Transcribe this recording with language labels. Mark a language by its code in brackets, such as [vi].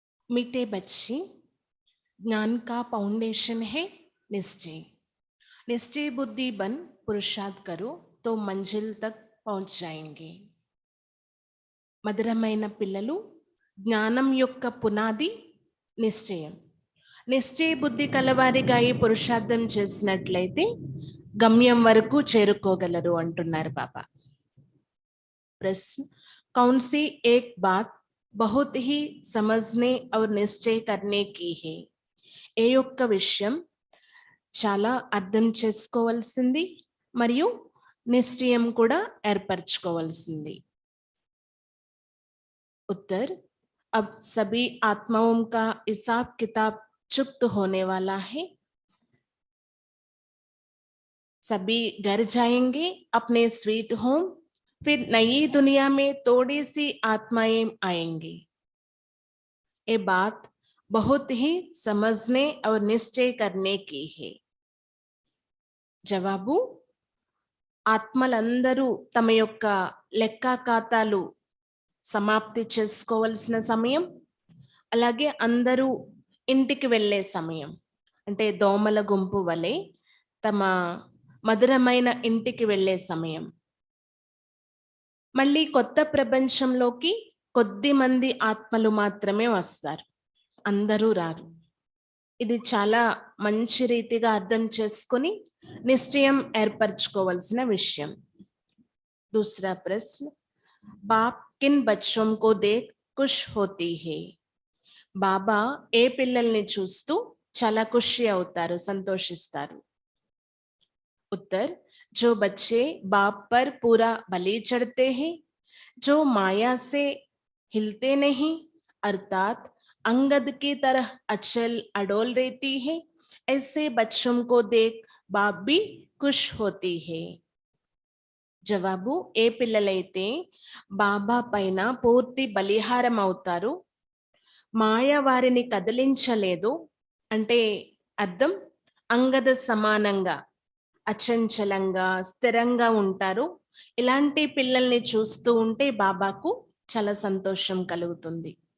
[hi] मीठे बच्चे, ज्ञान का फाउंडेशन है निश्चय। निश्चय बुद्धि बन पुरुषार्थ करो तो मंजिल तक पहुंच जाएंगे। [te] మధురమైన పిల్లలు, జ్ఞానం యొక్క పునాది నిశ్చయం. నిశ్చయ బుద్ధి కలవారిగా ఈ పురుషార్థం చేసినట్లయితే గమ్యం వరకు చేరుకోగలరు అంటున్నారు బాబా. [hi] प्रश्न, कौन सी एक बात बहुत ही समझने और निश्चय करने की है? [te] ఏ యొక్క విషయం చాలా అర్థం చేసుకోవాల్సింది మరియు నిశ్చయం కూడా ఏర్పరచుకోవాల్సింది. [hi] उत्तर, अब सभी आत्माओं का हिसाब किताब चुक्त होने वाला है। सभी घर जाएंगे अपने स्वीट होम, फिर नई दुनिया में थोड़ी सी आत्माएं आएंगी। ये बात बहुत ही समझने और निश्चय करने की है. [te] జవాబు, ఆత్మలందరూ తమ యొక్క లెక్క ఖాతాలు సమాప్తి చేసుకోవాల్సిన సమయం, అలాగే అందరూ ఇంటికి వెళ్ళే సమయం. అంటే దోమల గుంపు వలె తమ మధురమైన ఇంటికి వెళ్ళే సమయం. మళ్ళీ కొత్త ప్రపంచంలోకి కొద్ది మంది ఆత్మలు మాత్రమే వస్తారు, అందరూ రారు. ఇది చాలా మంచి రీతిగా అర్థం చేసుకొని నిశ్చయం ఏర్పరచుకోవాల్సిన విషయం. [hi] दूसरा प्रश्न, बाप किन बच्चों को देख खुश होती है? [te] బాబా ఏ పిల్లల్ని చూస్తూ చాలా ఖుషి అవుతారు, సంతోషిస్తారు? [hi] उत्तर, जो बच्चे बाप पर पूरा बलि चढ़ते हैं, जो माया से हिलते नहीं, अर्थात अंगद की तरह अचल अडोल रहती है, ऐसे बच्चों को देख बाप भी खुश होती है. [te] జవాబు, ఏ పిల్లలైతే బాబా పైన పూర్తి బలిహారం అవుతారు, మాయ వారిని కదిలించలేదు, అంటే అర్థం అంగద సమానంగా అచంచలంగా స్థిరంగా ఉంటారు, ఇలాంటి పిల్లల్ని చూస్తూ ఉంటే బాబాకు చాలా సంతోషం కలుగుతుంది.